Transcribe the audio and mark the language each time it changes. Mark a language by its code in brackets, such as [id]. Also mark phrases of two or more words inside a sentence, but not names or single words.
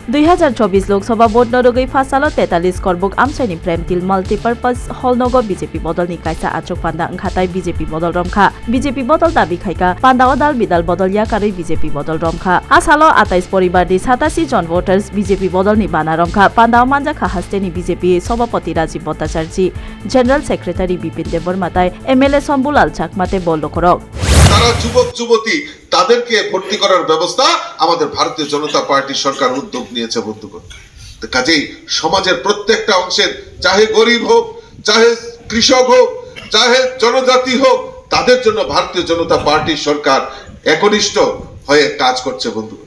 [trp] 2024 लोकसभा भोट नरगै फासालो 43 करबुक आमसाइनि प्रेमतिल [en] multipurpose hall [trp] नगो बीजेपी बदलनि कायसा आचक पान्दा ओंखाताय बीजेपी बदल रमखा बीजेपी बदल दाबि खायका पान्दाओ दाल बिदाल बदल याकारै बीजेपी बदल रमखा आसालो 28 परिबारनि 87 जन भोटार्स बीजेपी बदलनि बाना रमखा पान्दाओ मानजाखा हास्तेनि बीजेपी सभापति राजीव भट्टाचार्य [en] general secretary [trp] बिपिन देबबर्माताय एमएलए शम्भुलाल चाकमाते বলল করক [bn] তারা যুবক যুবতী তাদেরকে ভর্তি করার ব্যবস্থা আমাদের ভারতীয় জনতা পার্টি সরকার উদ্যোগ নিয়েছে বন্ধুগণ। কাজেই সমাজের প্রত্যেকটা অংশের চাহে গরিব হোক চাহে কৃষক হোক চাহে জনজাতি হোক তাদের জন্য ভারতীয় জনতা পার্টি সরকার একনিষ্ঠ হয়ে কাজ করছে বন্ধুগণ।